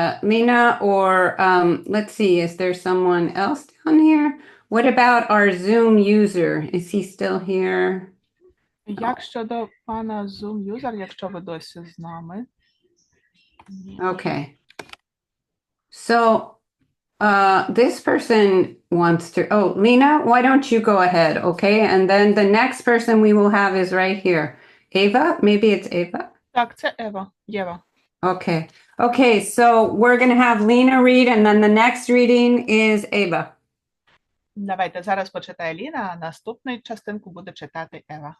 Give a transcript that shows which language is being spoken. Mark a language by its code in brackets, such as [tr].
[en] Lena, or let's see, is there someone else down here? What about our Zoom user? Is he still here? [uk] Як щодо пана Zoom user, якщо ви досі з нами? [en] Okay. So this person wants to, Lena, why don't you go ahead, okay? And then the next person we will have is right here. Ava, maybe it's Ava? [uk] Так, це Ева, Єва. [en] Okay. Okay, so we're going to have Lena read, and then the next reading is Ava. [uk] Давайте зараз почитає Ліна, а наступну частинку буде читати Ева.